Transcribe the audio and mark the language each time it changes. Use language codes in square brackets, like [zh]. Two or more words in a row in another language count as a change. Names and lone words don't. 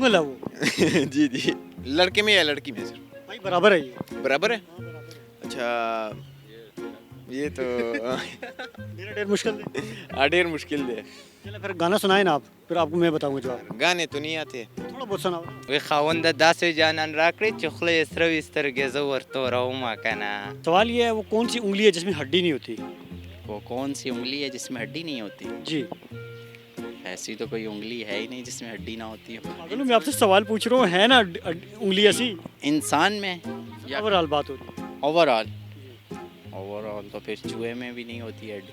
[hi] उंगल है वो। जी जी। लड़के में या लड़की में सिर्फ? भाई बराबर है ये। बराबर है। हाँ, बराबर है। अच्छा, ये तो मेरा ढेर मुश्किल है। ढेर मुश्किल है। चलो फिर गाना सुनाए ना आप, फिर आपको मैं बताऊंगा जवाब। गाने तो नहीं आते। थोड़ा बहुत सुनाओ ना। [ps] وی خاونده داسې جانان راکړې چې خوله یې سره وي سترګې زه ورته ورومه که نه [hi] सवाल ये है वो कौन सी उंगली है जिसमें हड्डी नहीं होती? वो कौन सी उंगली है जिसमें हड्डी नहीं होती जी ऐसी तो कोई उंगली है ही नहीं जिसमें हड्डी ना होती है पागल हूँ, मैं आपसे सवाल पूछ रहा हूँ, है ना उंगली ऐसी? इंसान में या ओवरऑल बात हो रही है। ओवरऑल ओवरऑल तो फिर चूहे में भी नहीं होती है हड्डी